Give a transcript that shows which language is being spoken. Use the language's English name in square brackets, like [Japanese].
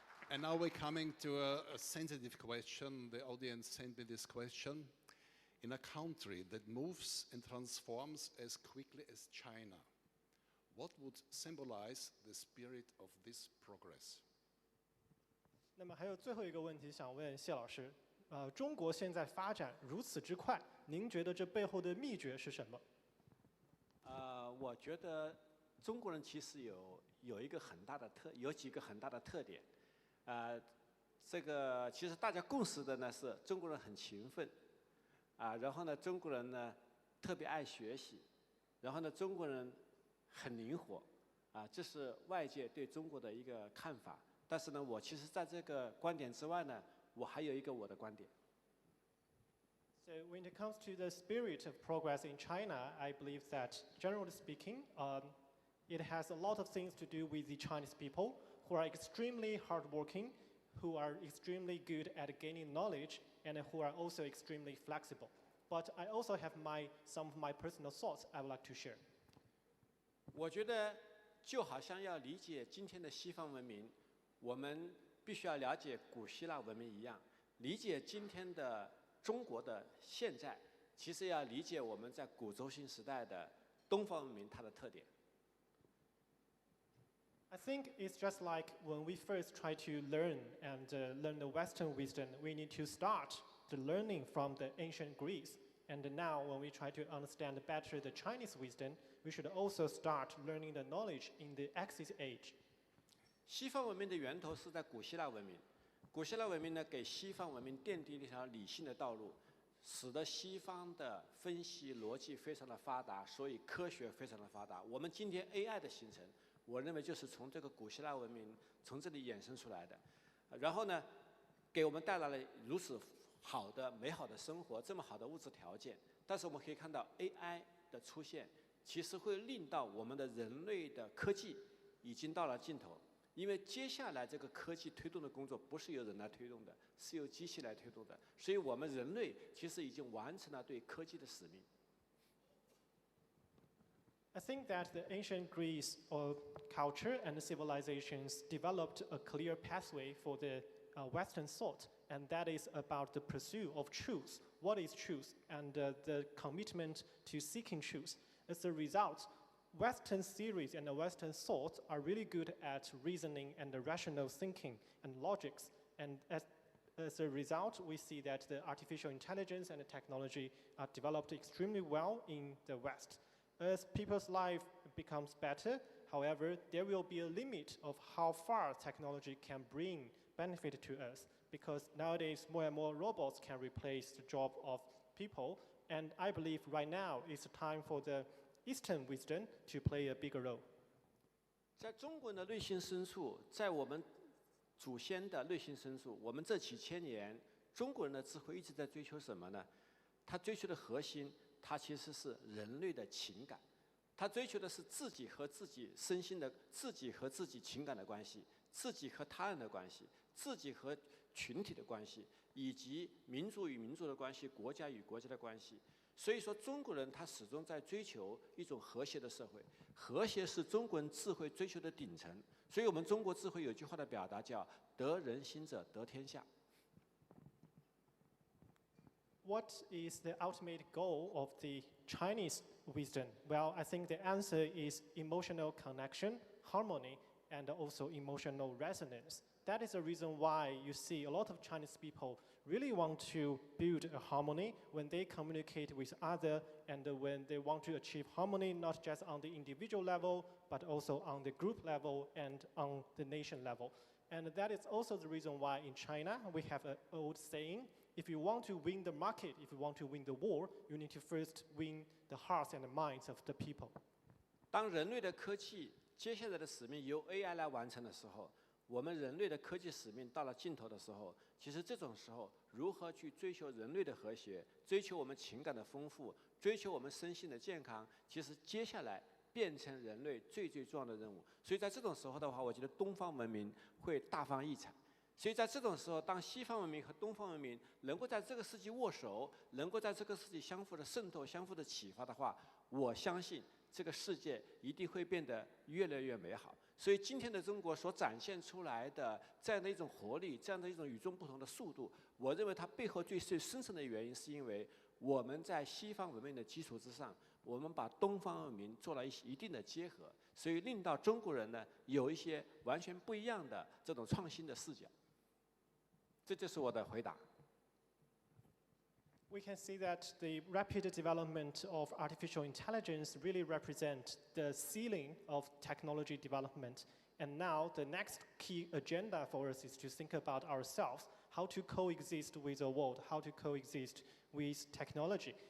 [English] And now we're coming to a sensitive question. The audience sent me this question. In a country that moves and transforms as quickly as China, what would symbolize the spirit of this progress? [Chinese] 那么还有最后一个问题想问谢老师，中国现在发展如此之快，您觉得这背后的秘诀是什么？我觉得中国人其实有几个很大的特点，这个其实大家共识的呢是中国人很勤奋，然后呢中国人呢特别爱学习，然后呢中国人很灵活，这是外界对中国的一个看法。但是呢，我其实在这个观点之外呢，我还有一个我的观点。 [English] So when it comes to the spirit of progress in China, I believe that, generally speaking, it has a lot of things to do with the Chinese people who are extremely hardworking, who are extremely good at gaining knowledge, and who are also extremely flexible. But I also have some of my personal thoughts I would like to share. [Chinese] 我觉得就好像要理解今天的西方文明，我们必须要了解古希腊文明一样，理解今天的中国的现在，其实要理解我们在古轴心时代的东方文明它的特点。 [English] I think it's just like when we first try to learn the Western wisdom, we need to start the learning from the ancient Greece. And now when we try to understand better the Chinese wisdom, we should also start learning the knowledge in the Axis age. [Chinese] 西方文明的源头是在古希腊文明，古希腊文明呢给西方文明奠定了一条理性的道路，使得西方的分析逻辑非常的发达，所以科学非常的发达。我们今天 AI 的形成，我认为就是从这个古希腊文明从这里衍生出来的。然后呢，给我们带来了如此好的美好的生活，这么好的物质条件。但是我们可以看到 AI 的出现，其实会令到我们的人类的科技已经到了尽头。因为接下来这个科技推动的工作不是由人来推动的，是由机器来推动的，所以我们人类其实已经完成了对科技的使命。 [English] I think that the ancient Greece culture and civilizations developed a clear pathway for the Western thought, and that is about the pursuit of truth. What is truth? And the commitment to seeking truth. As a result, Western theories and the Western thoughts are really good at reasoning and the rational thinking and logics. And as a result, we see that the artificial intelligence and the technology are developed extremely well in the West. As people's life becomes better, however, there will be a limit of how far technology can bring benefit to us, because nowadays more and more robots can replace the job of people. And I believe right now is the time for the Eastern wisdom to play a bigger role. [Chinese] 在中国人的内心深处，在我们祖先的内心深处，我们这几千年中国人的智慧一直在追求什么呢？他追求的核心，它其实是人类的情感，他追求的是自己和自己身心的、自己和自己情感的关系，自己和他人的关系，自己和群体的关系，以及民族与民族的关系、国家与国家的关系。所以说，中国人他始终在追求一种和谐的社会，和谐是中国人智慧追求的顶层。所以我们中国智慧有句话的表达叫“得人心者得天下”。 [English] What is the ultimate goal of the Chinese wisdom? Well, I think the answer is emotional connection, harmony, and also emotional resonance. That is the reason why you see a lot of Chinese people really want to build a harmony when they communicate with others, and when they want to achieve harmony not just on the individual level, but also on the group level and on the nation level. And that is also the reason why in China we have an old saying If you want to win the market, if you want to win the war, you need to first win the hearts and the minds of the people. [Chinese] 当人类的科技接下来的使命由 AI 来完成的时候，我们人类的科技使命到了尽头的时候，其实这种时候如何去追求人类的和谐，追求我们情感的丰富，追求我们身心的健康，其实接下来变成人类最重要的任务。所以在这种时候的话，我觉得东方文明会大放异彩。所以在这种时候，当西方文明和东方文明能够在这个世纪握手，能够在这个世纪相互的渗透、相互的启发的话，我相信这个世界一定会变得越来越美好。所以今天的中国所展现出来的这样的一种活力，这样的一种与众不同的速度，我认为它背后最深层的原因，是因为我们在西方文明的基础之上，我们把东方文明做了一定的结合，所以令到中国人呢有一些完全不一样的这种创新的视角。这就是我的回答。 [English] We can see that the rapid development of artificial intelligence really represent the ceiling of technology development. And now the next key agenda for us is to think about ourselves, how to coexist with the world, how to coexist with technology.